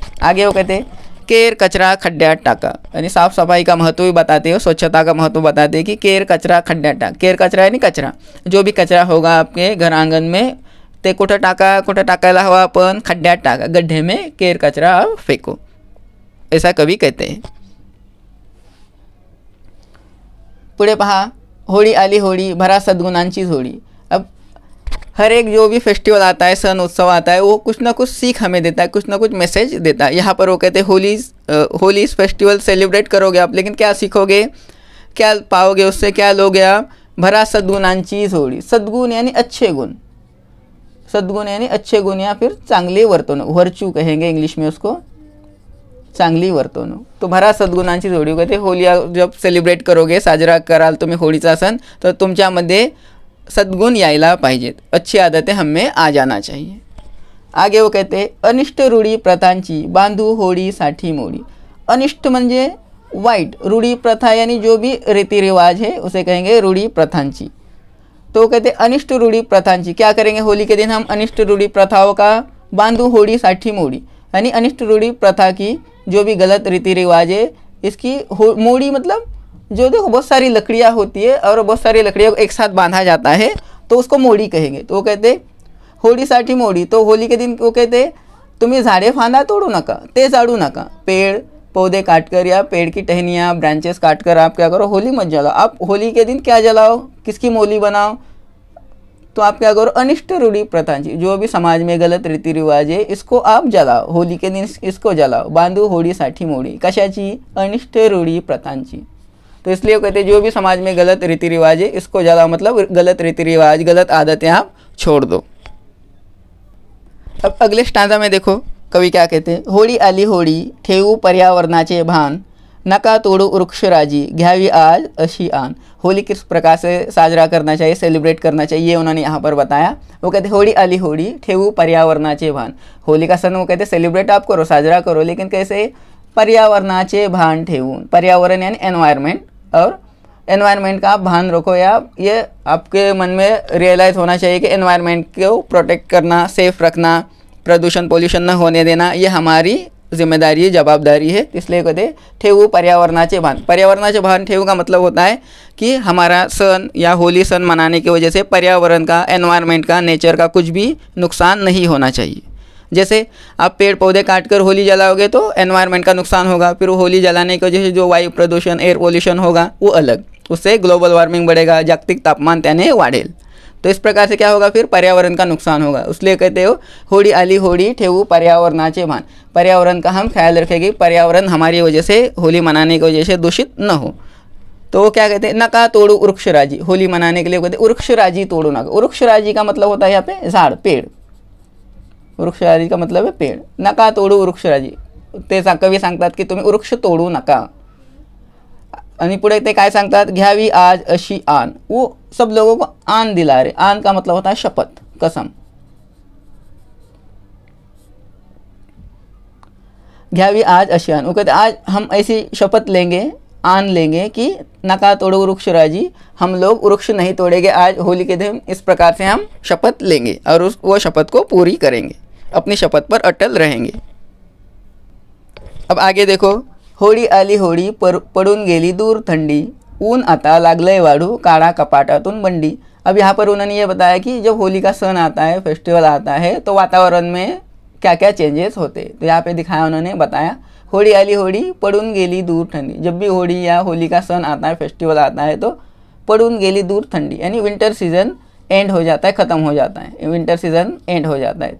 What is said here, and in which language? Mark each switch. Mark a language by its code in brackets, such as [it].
[hi] आगे वो कहते हैं [mr] केर कचरा खड्ड्यात टाका. [hi] यानी साफ सफाई का महत्व भी बताते हो, स्वच्छता का महत्व बताते हैं कि केर कचरा खड्ड्यात टाका. केर कचरा यानी कचरा, जो भी कचरा होगा आपके घर आंगन में [mr] ते कुठं टाका, कुठं टाकायला हवा आपण? खड्ड्यात टाका, [hi] गड्ढे में केर कचरा फेंको, ऐसा कवि कहते हैं. [mr] पुढे पहा. होळी आली होळी, भरा सद्गुणांची झोळी. [hi] अब हर एक जो भी फेस्टिवल आता है, सन उत्सव आता है, वो कुछ ना कुछ सीख हमें देता है, कुछ ना कुछ मैसेज देता है. यहाँ पर वो कहते हैं होली इस फेस्टिवल सेलिब्रेट करोगे आप, लेकिन क्या सीखोगे, क्या पाओगे उससे, क्या लोगे आप? [mr] भरा सद्गुणांची झोळी. [hi] सद्गुण यानी अच्छे गुण, सद्गुण यानी अच्छे गुण या फिर [mr] चांगली वर्तणूक, [hi] वर्च्यू कहेंगे इंग्लिश में उसको, चांगली वर्तणूक. [mr] तो भरा सद्गुणांची जोडी. [hi] कहते होली जब सेलिब्रेट करोगे, [mr] साजरा कराल तुम्ही होळीचा सण, तर तुमच्यामध्ये सद्गुण यायला पाहिजेत, [hi] अच्छी आदतें हमें आ जाना चाहिए. आगे वो कहते [mr] अनिष्ट रूढी प्रथांची बांधू होळीसाठी मोडी. अनिष्ट म्हणजे वाइट, [hi] रूढी प्रथा यानी जो भी रीति रिवाज है उसे कहेंगे रूढी प्रथांची. तो कहते [mr] अनिष्ट रूढी प्रथांची. [hi] क्या करेंगे होली के दिन हम? अनिष्ट रूढी प्रथाओं का [mr] बांधू होळीसाठी मोडी. [hi] यानी अनिष्ट रूढी प्रथा की जो भी गलत रीति रिवाज है इसकी मोड़ी, मतलब जो देखो बहुत सारी लकड़ियाँ होती है और बहुत सारी लकड़ियों को एक साथ बांधा जाता है तो उसको मोड़ी कहेंगे. तो वो कहते होळीसाठी मोड़ी. तो होली के दिन वो कहते [mr] तुम्ही झाडे फांदा तोडू नका, ते जाळू नका. [hi] पेड़ पौधे काटकर या पेड़ की टहनियाँ ब्रांचेस काटकर आप क्या करो, होली मत जलाओ। आप होली के दिन क्या जलाओ, किसकी मोली बनाओ, तो आप क्या करो, [mr] अनिष्ट रूढ़ी प्रथांची, [hi] जो भी समाज में गलत रीति रिवाज है इसको आप जलाओ, होली के दिन इसको जलाओ। [mr] बांधू होळीसाठी मोडी, कशाची, अनिष्ट रूढ़ी प्रथांची। [hi] तो इसलिए कहते हैं जो भी समाज में गलत रीति रिवाज है इसको जलाओ, मतलब गलत रीति रिवाज, गलत आदतें आप छोड़ दो। अब अगले स्टांजा में देखो कवि क्या कहते हैं, [mr] होळी आली होळी ठेवू पर्यावरणाचे भान, नका तोडू वृक्षराजी घ्यावी आज अशी आन। [hi] होली किस प्रकार से साजरा करना चाहिए, सेलिब्रेट करना चाहिए, उन्होंने यहाँ पर बताया। वो कहते [mr] होली आली होली ठेवू पर्यावरणाचे भान, [hi] होली का सन वो कहते सेलिब्रेट आप करो, साजरा करो, लेकिन कैसे, [mr] पर्यावरणाचे भान ठेवून, [hi] पर्यावरण यानी एनवायरनमेंट, और एनवायरनमेंट का आप भान रखो, या ये आपके मन में रियलाइज़ होना चाहिए कि एनवायरनमेंट को प्रोटेक्ट करना, सेफ रखना, प्रदूषण पोल्यूशन न होने देना, ये हमारी जिम्मेदारी जवाबदारी है। इसलिए कहते [mr] ठेवू पर्यावरणाचे भान। पर्यावरणाचे भान ठेवू [hi] का मतलब होता है कि हमारा सन या होली सन मनाने की वजह से पर्यावरण का, एनवायरनमेंट का, नेचर का कुछ भी नुकसान नहीं होना चाहिए। जैसे आप पेड़ पौधे काट कर होली जलाओगे तो एनवायरनमेंट का नुकसान होगा, फिर होली जलाने की वजह से जो वायु प्रदूषण, एयर पोल्यूशन होगा वो अलग, उससे ग्लोबल वार्मिंग बढ़ेगा, [mr] जागतिक तापमान त्याने वाढेल। [hi] तो इस प्रकार से क्या होगा, फिर पर्यावरण का नुकसान होगा। इसलिए कहते हो [mr] होली आली होली ठेवू पर्यावरणाचे भान, [hi] पर्यावरण का हम ख्याल रखेंगे, पर्यावरण हमारी वजह से, होली मनाने की वजह से दूषित न हो। तो वो क्या कहते हैं, [mr] नका तोड़ू वृक्षराजी, [hi] होली मनाने के लिए कहते [mr] वृक्षराजी तोड़ू नका। [hi] वृक्षराजी का मतलब होता है यहाँ पे झाड़, पेड़, वृक्षराजी का मतलब है पेड़। [mr] नका तोडू वृक्षराजी, ते कवी सांगतात की तुम्ही वृक्ष तोडू नका। आणि पुढे ते काय सांगतात, घ्यावी आज अशी आन, [hi] वो सब लोगों को आन दिला रहे। आन का मतलब होता है शपथ, कसम। [mr] घ्यावी आज अशी आन, [hi] वो कहते आज हम ऐसी शपथ लेंगे, आन लेंगे कि [mr] नका तोड़ो वृक्षराजी, [hi] हम लोग वृक्ष नहीं तोड़ेंगे आज होली के दिन। इस प्रकार से हम शपथ लेंगे और वो शपथ को पूरी करेंगे, अपनी शपथ पर अटल रहेंगे। अब आगे देखो, [mr] होळी आली होळी पडून गेली दूर थंडी, ऊन आता लागलंय वाढू काढा कपाटातून बंडी। [hi] अब यहाँ पर उन्होंने ये बताया कि जब होली का सन आता है, फेस्टिवल आता है, तो वातावरण में क्या क्या चेंजेस होते। तो यहाँ पे दिखाया, उन्होंने बताया [mr] होली आली होली पडून गेली दूर ठंडी। [hi] जब भी होली या होली का सन आता है, फेस्टिवल आता है, तो [mr] पडून गेली दूर ठंडी, [hi] यानी विंटर सीजन एंड हो जाता है, ख़त्म हो जाता है, विंटर सीजन एंड हो जाता है।